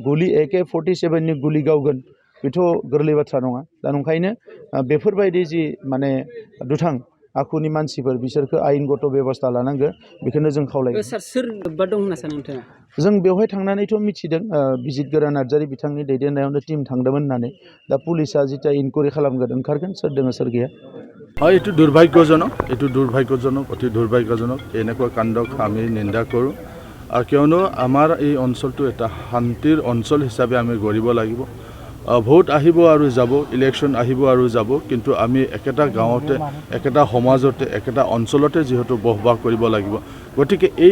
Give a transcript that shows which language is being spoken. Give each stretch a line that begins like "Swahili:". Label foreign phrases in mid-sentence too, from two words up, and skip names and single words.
Bodo: AK-47नि गुलि गावगोन बेथ' गोरलै बाथ्रा नङा दा नंखायनो बेफोरबायदि जि माने दुथां आखुनि मानसिफोर बिसोरखौ आयेनगत बेबस्था लानांगौ बेखौनो जों खावलायो सोर लोब्बा दं होनना सानो नोंथाङा जों बेवहाय थांनानैथ' मिथिदों बिजितगोरा नार्जारी बिथांनि दैदेननायावनो टिम थांदोंमोन होननानै दा पुलिसा जिता इनकुवारि खालामगोन ओंखारगोन सोर दङ सोर गैया
Assamese: হয় এইটো দুৰ্ভাগ্যজনক অতি দুৰ্ভাগ্যজনক এনেকুৱা কাণ্ডক আমি নিন্দা কৰোঁ আৰু কিয়নো আমাৰ এই অঞ্চলটো এটা শান্তিৰ অঞ্চল হিচাপে আমি গঢ়িব লাগিব ভোট আহিব আৰু যাব ইলেকশ্যন আহিব আৰু যাব কিন্তু আমি একেটা গাঁৱতে একেটা সমাজতে একেটা অঞ্চলতে যিহেতু বসবাস কৰিব লাগিব গতিকে এই